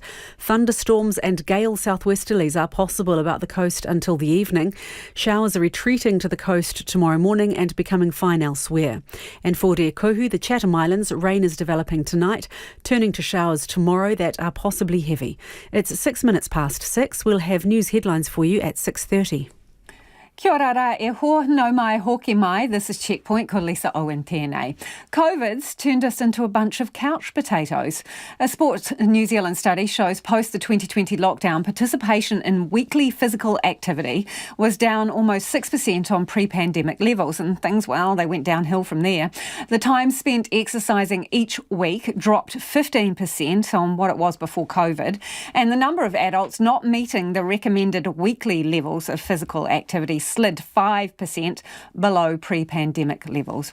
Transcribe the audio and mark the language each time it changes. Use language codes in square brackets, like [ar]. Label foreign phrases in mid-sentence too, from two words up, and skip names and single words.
[en] Thunderstorms and gale southwesterlies are possible about the coast until the evening. Showers are retreating to the coast tomorrow morning and becoming fine elsewhere. And for Te Kohu, the Chatham Islands, rain is developing tonight, turning to showers tomorrow that are possibly heavy. It's 6 minutes past 6. We'll have news headlines for you at 6:30. [mi] Kia ora rā e ho, no mai hoki mai. [en] This is Checkpoint, [mi] ko Lisa Owen tēnei. [en] COVID's turned us into a bunch of couch potatoes. A Sport New Zealand study shows post the 2020 lockdown, participation in weekly physical activity was down almost 6% on pre-pandemic levels, and things, well, they went downhill from there. The time spent exercising each week dropped 15% on what it was before COVID, and the number of adults not meeting the recommended weekly levels of physical activity slid 5% below pre-pandemic levels.